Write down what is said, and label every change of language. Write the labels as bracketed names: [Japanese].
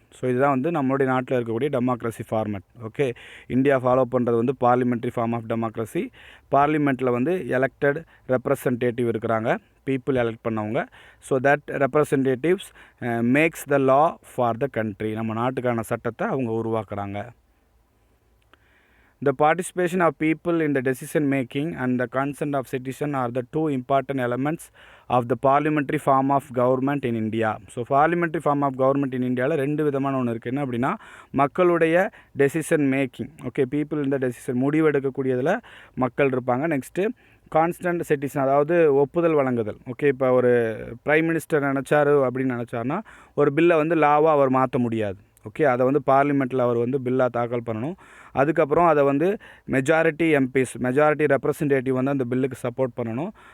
[Tamil] So இதுதான் வந்து நம்மளுடைய நாட்டில் இருக்கக்கூடிய democracy format. Okay, India follow பண்ணுறது வந்து பார்லிமெண்ட்ரி ஃபார்ம் ஆஃப் டெமோக்ரஸி. பார்லிமெண்ட்டில் வந்து எலெக்டட் ரெப்ரசன்டேட்டிவ் இருக்கிறாங்க, பீப்புள் எலெக்ட் பண்ணவங்க. [English] So that representatives makes the law for the country. [Tamil] நம்ம நாட்டுக்கான சட்டத்தை அவங்க உருவாக்குறாங்க. [English] The participation of people in the decision making and the consent of citizen are the two important elements of the parliamentary form of government in India. So parliamentary form of government in India [Tamil] ரெண்டு விதமான ஒன்று இருக்குது. என்ன அப்படின்னா மக்களுடைய decision making, okay, people இந்த decision முடிவு எடுக்கக்கூடியதில் மக்கள் இருப்பாங்க. நெக்ஸ்ட்டு கான்ஸ்டன்ட் சிட்டிசன், அதாவது ஒப்புதல் வழங்குதல். ஓகே, இப்போ ஒரு பிரைம் மினிஸ்டர் நினச்சாரு அப்படின்னு நினச்சாருன்னா ஒரு பில்லை வந்து லாவாக அவர் மாற்ற முடியாது. ஓகே, அதை வந்து பார்லிமெண்ட்டில் அவர் வந்து பில்லாக தாக்கல் பண்ணணும். அதுக்கப்புறம் அதை வந்து மெஜாரிட்டி எம்பிஸ், மெஜாரிட்டி ரெப்ரசன்டேட்டிவ் வந்து அந்த பில்லுக்கு சப்போர்ட் பண்ணணும்.